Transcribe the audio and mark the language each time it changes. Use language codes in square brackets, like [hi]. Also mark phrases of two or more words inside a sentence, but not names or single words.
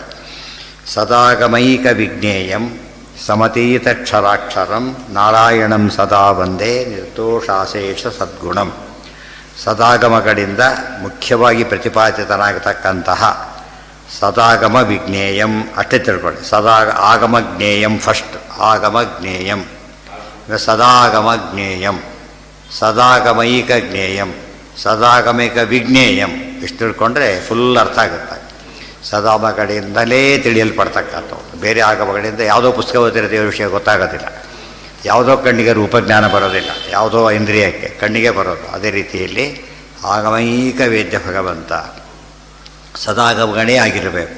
[sa] ಸದಾಗಮೈಕ ವಿಜ್ಞೇಯಂ ಸಮತೀತಕ್ಷರಾಕ್ಷರಂ ನಾರಾಯಣಂ ಸದಾ ವಂದೇ ನಿರ್ದೋಷಾಶೇಷ ಸದ್ಗುಣಂ. [kn] ಸದಾಗಮಗಳಿಂದ ಮುಖ್ಯವಾಗಿ ಪ್ರತಿಪಾದಿತನಾಗತಕ್ಕಂತಹ [sa] ಸದಾಗಮ ವಿಜ್ಞೇಯಂ [kn] ಅಷ್ಟೇ ತಿಳ್ಕೊಳ್ಳಿ. [sa] ಆಗಮ ಜ್ಞೇಯಂ ಫಸ್ಟ್, ಆಗಮ ಜ್ಞೇಯಂ, ಸದಾಗಮ ಜ್ಞೇಯಂ, ಸದಾಗಮೈಕ ಜ್ಞೇಯಂ, ಸದಾಗಮೈಕ ವಿಜ್ಞೇಯಂ. [kn] ಇಷ್ಟು ತಿಳ್ಕೊಂಡ್ರೆ ಫುಲ್ ಅರ್ಥ ಆಗುತ್ತೆ. ಸದಾಗಮಗಳಿಂದಲೇ ತಿಳಿಯಲ್ಪಡ್ತಕ್ಕಂಥವು. ಬೇರೆ ಆಗಮಗಳಿಂದ ಯಾವುದೋ ಪುಸ್ತಕ ಓದಿರೋ ದೇವರ ವಿಷಯ ಗೊತ್ತಾಗೋದಿಲ್ಲ, ಯಾವುದೋ ಕಣ್ಣಿಗೆ ರೂಪಜ್ಞಾನ ಬರೋದಿಲ್ಲ, ಯಾವುದೋ ಇಂದ್ರಿಯಕ್ಕೆ ಕಣ್ಣಿಗೆ ಬರೋದು. ಅದೇ ರೀತಿಯಲ್ಲಿ ಆಗಮೈಕ ವೇದ್ಯ ಭಗವಂತ ಸದಾಗಮಗಳೇ ಆಗಿರಬೇಕು.